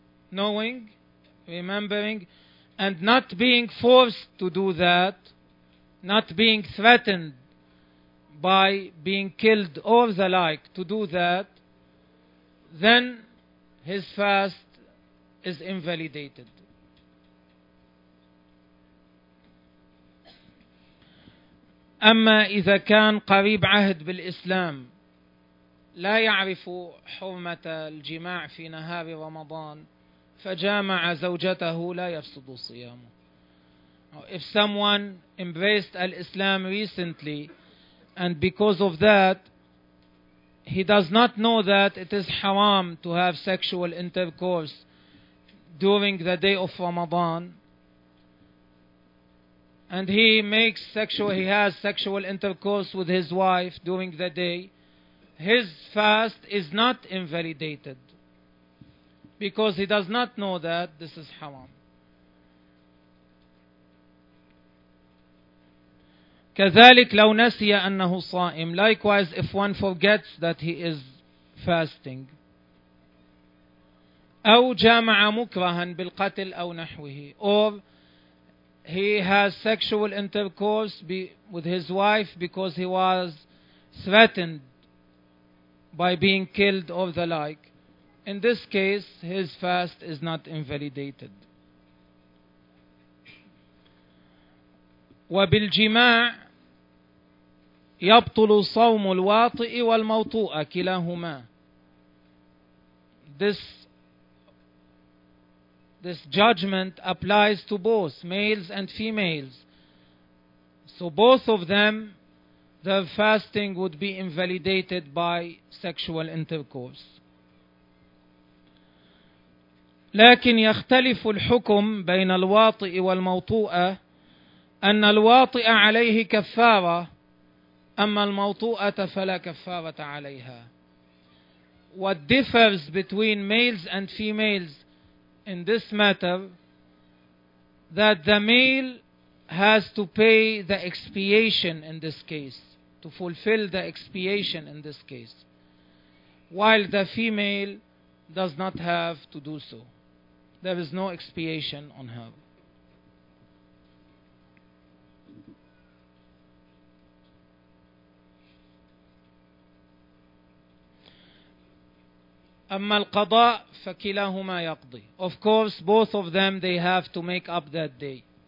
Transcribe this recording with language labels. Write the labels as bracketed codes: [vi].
[en] Knowing, remembering, and not being forced to do that, not being threatened by being killed or the like to do that, then his fast is invalidated. [ar] أما إذا كان قريب عهد بالإسلام لا يعرف حرمة الجماع في نهار رمضان فجامع زوجته لا يفسد صيامه. [en] If someone embraced Islam recently and because of that he does not know that it is haram to have sexual intercourse during the day of Ramadan and he has sexual intercourse with his wife during the day, his fast is not invalidated because he does not know that this is haram. [ar] كذلك لو نسي أنه صائم. [en] Likewise, if one forgets that he is fasting. [ar] أو جامع مكرها بالقتل أو نحوه. [en] Or he has sexual intercourse with his wife because he was threatened by being killed or the like. In this case, his fast is not invalidated. [ar] وبالجماع يبطل صوم الواطئ والموطوء كلاهما. [en] This judgment applies to both males and females. So both of them, their fasting would be invalidated by sexual intercourse. [ar] لكن يختلف الحكم بين الواطئ والموطوء أن الواطئ عليه كفارة أما الموطوءة فلا كفارة عليها. [en] What differs between males and females in this matter that the male has to pay the expiation in this case, to fulfill the expiation in this case, while the female does not have to do so. There is no expiation on her. [ar] أما القضاء فكلاهما يقضي. [en] Of course, both of them, they have to make up that day.